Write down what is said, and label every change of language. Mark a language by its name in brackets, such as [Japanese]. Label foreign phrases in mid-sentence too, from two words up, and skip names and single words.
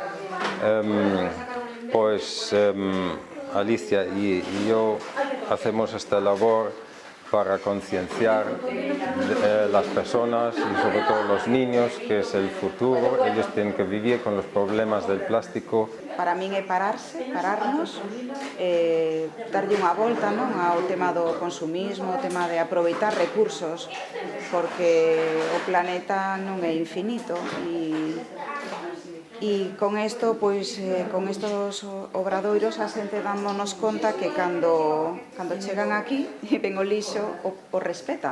[Spanish] Alicia y yo hacemos esta labor para concienciar las personas y sobre todo los niños, que es el futuro. Ellos tienen que vivir con los problemas del plástico. [Galician] Para min é pararnos, darlle unha volta ao tema do consumismo, o tema de aproveitar recursos, porque o planeta non é infinito e con isto, [Spanish] con estos obradoiros, [Galician] a xente dámonos conta que cando chegan aquí e ven o lixo, o respetan.